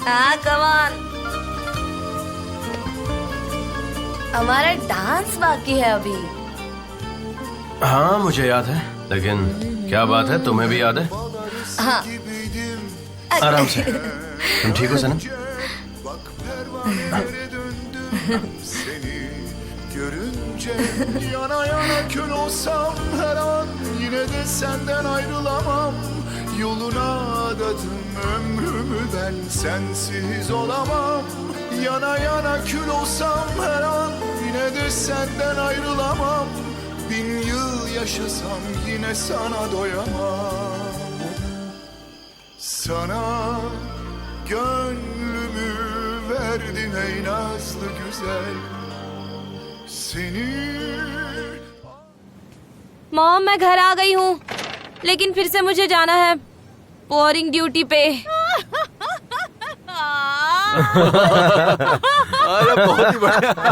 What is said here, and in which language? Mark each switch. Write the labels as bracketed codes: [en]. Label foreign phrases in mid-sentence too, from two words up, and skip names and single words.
[hi] हाँ, [en] come on. [hi] हमारा डांस बाकी है अभी। हाँ मुझे याद है, लेकिन क्या बात है, तुम्हें भी याद है? हाँ। आराम से। तुम ठीक हो सनम? [tr] Görünce yana yana kül olsam her an yine de senden ayrılamam. Yoluna adadım ömrümü ben sensiz olamam. Yana yana kül olsam her an yine de senden ayrılamam. 1000 yıl yaşasam yine sana doyamam. Sana gönlümü verdim ey nazlı güzel. [hi] मॉम, मैं घर आ गई हूँ, लेकिन फिर से मुझे जाना है [en] boring duty [hi] पे। अरे बहुत ही बढ़िया।